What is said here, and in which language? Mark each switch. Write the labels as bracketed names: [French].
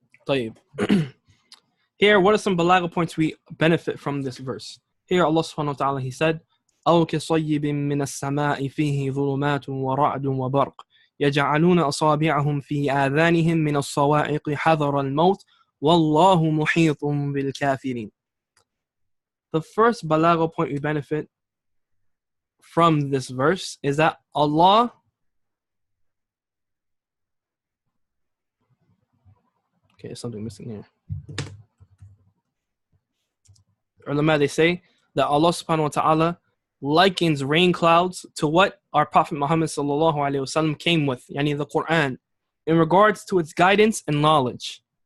[English] طيب. Here, what are some balagha points we benefit from this verse? [Arabic] Here, Allah subhanahu wa ta'ala, [English] He said, [Arabic] أو كصيب من السماء فيه ظلمات ورعد وبرق يجعلون أصابعهم في آذانهم من الصواعق حذر الموت والله محيط بالكافرين. [English] The first balagha point we benefit from this verse is that Allah something missing here. Ulama, they say that Allah subhanahu wa ta'ala likens rain clouds to what our Prophet Muhammad sallallahu alaihi wasallam came with, yani the Quran, in regards to its guidance and knowledge.